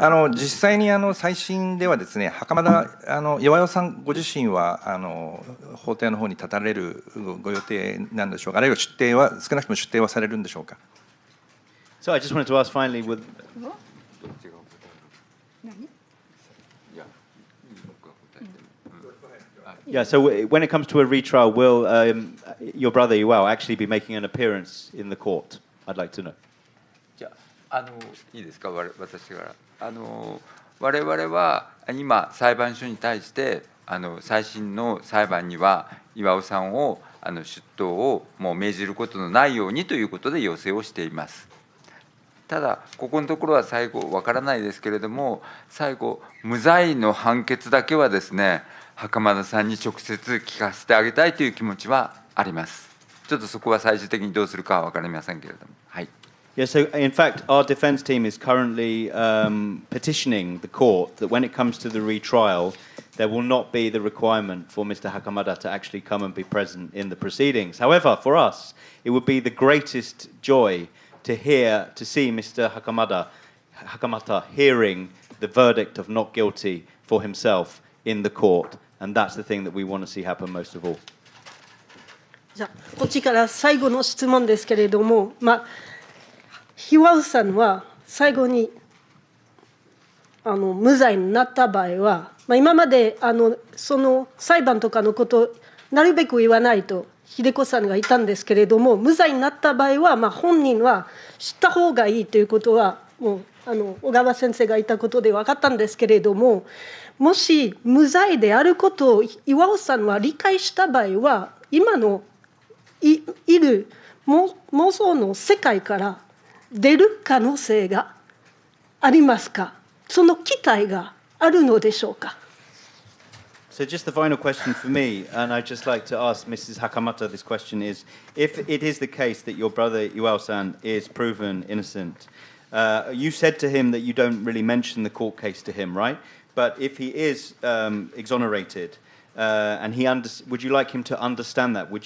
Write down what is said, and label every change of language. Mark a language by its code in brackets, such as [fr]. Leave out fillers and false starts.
[ja] 実際に再審ではですね、袴田巌さんご自身は法廷の方に立たれるご予定なんでしょうか。あるいは少なくとも出廷はされるんでしょうか。 [en] So I just wanted to ask finally with. Yeah, so when it comes to a retrial, will your brother Iwao actually be making an appearance in the court? I'd like to know. [ja] じゃあいいですか、私から我々は今裁判所に対して再審の裁判には巌さんを出頭をもう命じることのないようにということで要請をしています。ただここのところは最後わからないですけれども、最後無罪の判決だけはですね、袴田さんに直接聞かせてあげたいという気持ちはあります。ちょっとそこは最終的にどうするかは分かりませんけれども。はい。 [en] Yeah, so in fact, our defense team is currently petitioning the court that when it comes to the retrial, there will not be the requirement for Mr. Hakamada to actually come and be present in the proceedings. However, for us, it would be the greatest joy to see Mr. Hakamata hearing the verdict of not guilty for himself in the court. And that's the thing that we want to see happen most of all. [ja] じゃあこっちから最後の質問ですけれども、巌さんは最後に無罪になった場合は、今までその裁判とかのことをなるべく言わないと秀子さんがいたんですけれども、無罪になった場合は、本人は知った方がいいということは、もう小川先生がいたことで分かったんですけれども、もし無罪であることを巌さんは理解した場合は、今のいる妄想の世界から出る可能性がありますか？その期待があるのでしょうか？ [en] So just the final question for me, and I'd just like to ask Mrs. Hakamata this question is, if it is the case that your brother Iwao-san is proven innocent, you said to him that you don't really mention the court case to him, right? But if he is exonerated, and would you like him to understand that?